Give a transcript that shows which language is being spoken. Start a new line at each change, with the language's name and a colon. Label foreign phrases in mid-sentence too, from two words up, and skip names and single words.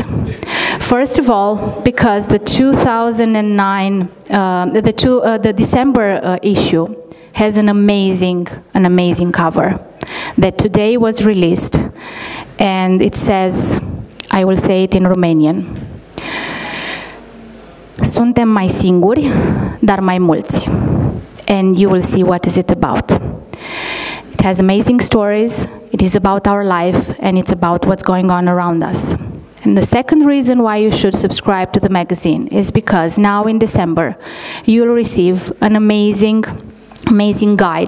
English: First of all, because the 2009, the December issue has an amazing cover that today was released, and it says, I will say it in Romanian,
Romanian: Suntem mai singuri, dar mai mulți.
English: And you will see what is it about. It has amazing stories, it is about our life, and it's about what's going on around us. And the second reason why you should subscribe to the magazine is because now in December, you'll receive an amazing guide